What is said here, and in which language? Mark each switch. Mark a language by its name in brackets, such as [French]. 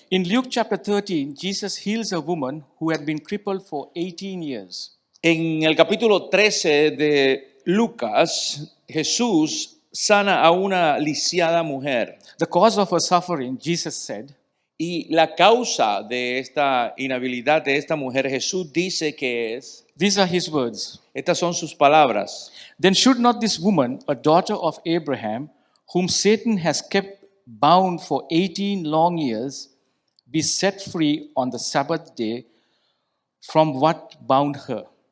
[English] In Luke chapter 13, Jesus heals a woman who had been crippled for 18 years. [Spanish] En el capítulo 13 de Lucas, Jesús sana a una lisiada mujer. [English] The cause of her suffering, Jesus said, [Spanish] Y la causa de esta inhabilidad de esta mujer, Jesús dice que es, [English] these are his words. [Spanish] estas son sus palabras. [English] Then should not this woman, a daughter of Abraham, whom Satan has kept bound for 18 long years, be set free on the Sabbath day from what bound her?